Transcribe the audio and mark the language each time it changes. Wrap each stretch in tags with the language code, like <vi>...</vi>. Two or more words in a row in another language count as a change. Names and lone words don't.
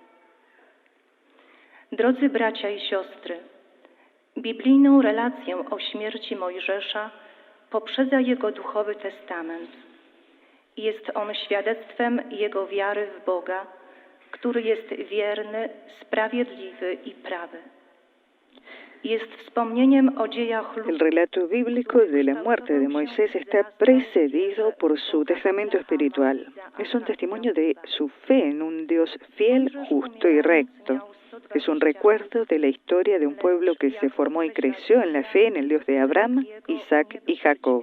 <pl>Drodzy bracia i siostry, biblijną relację o śmierci Mojżesza poprzedza jego duchowy testament. Jest on świadectwem jego wiary w Boga, który jest wierny, sprawiedliwy i prawy.</pl> <es>El relato bíblico de la muerte de Moisés está precedido por su testamento espiritual. Es un testimonio de su fe en un Dios fiel, justo y recto. Es un recuerdo de la historia de un pueblo que se formó y creció en la fe en el Dios de Abraham, Isaac y Jacob.</es>